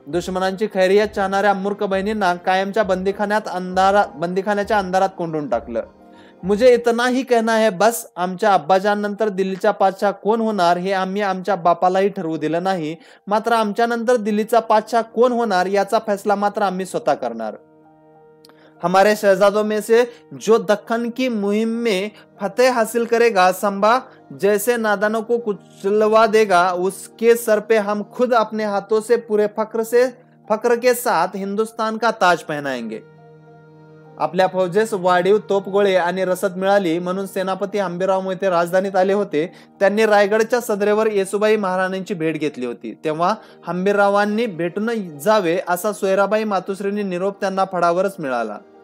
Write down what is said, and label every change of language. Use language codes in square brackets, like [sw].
[mr] दुश्मनांची खैरियत चाहणाऱ्या मूर्ख बहिणींना कायमच्या बंदीखान्याच्या अंधारात कोंडून टाकलं. [hi] मुझे इतना ही कहना है बस. [mr] आमच्या अब्बाजान नंतर दिल्लीचा पातशाह कोण होणार हे आम्ही आमच्या बापालाही ठरवू दिलं नाही. मात्र आमच्या नंतर दिल्लीचा पातशाह कोण होणार याचा फैसला मात्र आम्ही स्वतः करणार. [hi] हमारे शहजादों में से जो दक्कन की मुहिम में फतेह हासिल करेगा, संभा जैसे नादानों को कुचलवा देगा, उसके सर पे हम खुद अपने हाथों से पूरे फक्र के साथ हिंदुस्तान का ताज पहनाएंगे. [mr] आपल्या फौजेस वाढीव तोपगोळे आणि रसद मिळाली म्हणून सेनापती हंबीरराव मोहिते राजधानीत आले होते. त्यांनी रायगडच्या सदरेवर येसुबाई महाराणींची भेट घेतली होती. तेव्हा हंबीररावांनी भेटून जावे असा सोयराबाई मातोश्रींनी निरोप त्यांना फडावरच मिळाला.